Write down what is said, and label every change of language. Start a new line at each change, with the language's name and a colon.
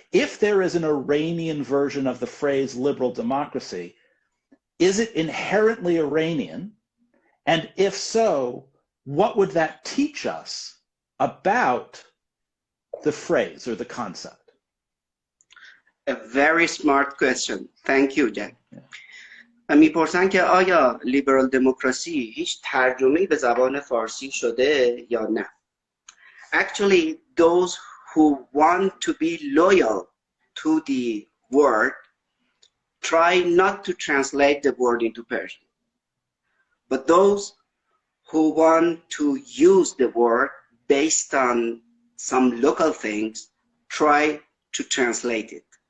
English: If there is an Iranian version of the phrase liberal democracy, is it inherently Iranian? And if so, what would that teach us about the phrase or the concept? A very smart question. Thank you, Jack.
Persian: میپرسن که آیا لیبرال دموکراسی هیچ ترجمه‌ای به زبان فارسی شده یا نه.
English: Actually, those who want to be loyal to the word try not to translate the word into Persian. But those who want to use the word based on some local things try to translate it.